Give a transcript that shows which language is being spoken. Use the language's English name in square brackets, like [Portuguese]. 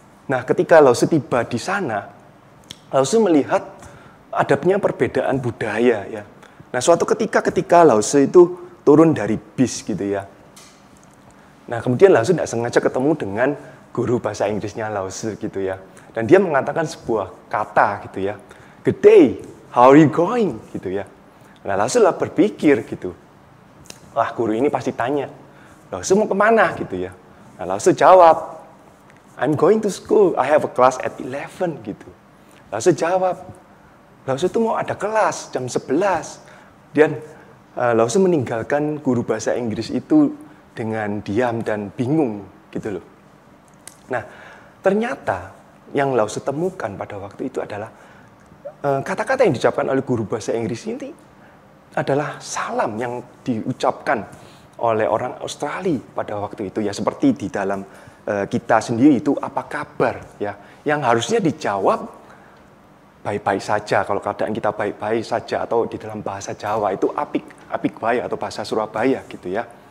[Indonesian] Nah, ketika Lause tiba di sana, Lause melihat adanya perbedaan budaya ya. Nah, suatu ketika Lause itu turun dari bis gitu ya. Nah, kemudian Lause tidak sengaja ketemu dengan guru bahasa Inggrisnya Lause gitu ya. Dan dia mengatakan sebuah kata gitu ya. [English] Good day, how are you going? [Indonesian] Gitu ya. Nah, Lause lah berpikir gitu. Wah, guru ini pasti tanya, Lause mau kemana gitu ya. Nah, Lause jawab, [English] I'm going to school, I have a class at 11 [Indonesian] gitu. Lause jawab, Lause itu mau ada kelas jam 11. Dan Lause meninggalkan guru bahasa Inggris itu dengan diam dan bingung gitu loh. Nah, ternyata yang Lause temukan pada waktu itu adalah kata-kata yang diucapkan oleh guru bahasa Inggris ini adalah salam yang diucapkan oleh orang Australia pada waktu itu ya, seperti di dalam kita sendiri itu apa kabar ya, yang harusnya dijawab baik-baik saja kalau keadaan kita baik-baik saja, atau di dalam bahasa Jawa itu apik baik atau bahasa Surabaya gitu ya.